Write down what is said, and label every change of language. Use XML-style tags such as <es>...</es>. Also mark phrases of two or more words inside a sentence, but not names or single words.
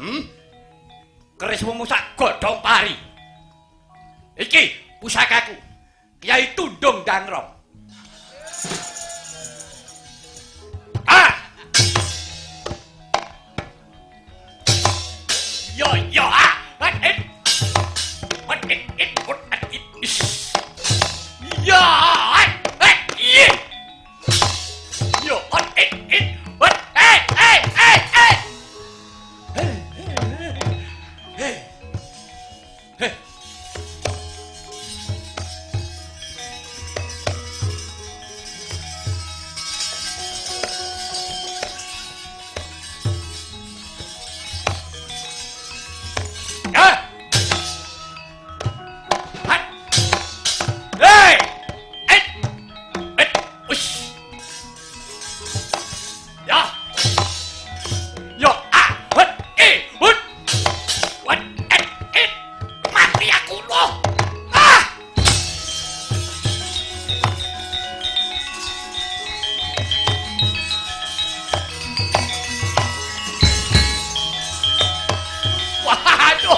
<jv>Kerismu musak godhong pari. Iki pusakaku. Kyai Tundung Dangrong. Ah! Yo yo ah! What it? What it? What it? Ya! Iya! Yo, what it? What? Hey! Hey! Hey! Hey! Hey! Hey! Ah! Hat! Hey! Et! Et! Ush! Ya! Yo! Ah! Hut! Hut! What? Et! Mati aku loh! Ah! Waduh!</jv>